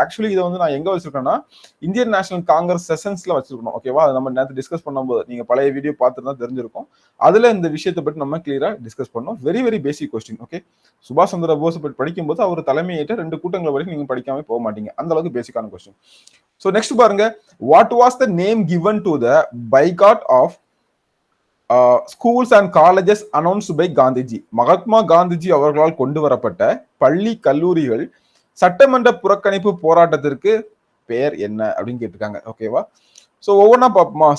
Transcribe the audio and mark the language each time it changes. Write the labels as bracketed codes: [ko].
[ta] Actually இதை வந்து நான் எங்க வச்சிருக்கேன்னா இந்தியன் நேஷனல் காங்கிரஸ் செஷன்ஸ்ல வச்சிருக்கணும். ஓகேவா? அது நம்ம நேரத்தை டிஸ்கஸ் பண்ணும்போது நீங்க பழைய வீடியோ பார்த்துருந்தா தெரிஞ்சிருக்கும். அதுல இந்த விஷயத்தை பற்றி நம்ம கிளியரா டிஸ்கஸ் பண்ணோம். Very basic question. ஓகே, சுபாஷ் சந்திர போஸ் பற்றி படிக்கும்போது அவர் தலைமையேற்ற 2 கூட்டங்கள் வரைக்கும் நீங்க படிக்காம போக மாட்டீங்க. அந்த அளவுக்கு பேசிக்கான கொஸ்டின். [en] So next [ta] பாருங்க, [en] what was the name given to the boycott of schools and colleges announced by Gandhiji? [ta] Mahatma Gandhiji அவர்களால் கொண்டு வரப்பட்ட பள்ளி கல்லூரிகள் சட்டமன்ற புறக்கணிப்பு போராட்டத்திற்கு பெயர் என்ன அப்படின்னு கேட்டிருக்காங்க. ஓகேவா? சோ ஒவ்வொன்றா பார்ப்போமா.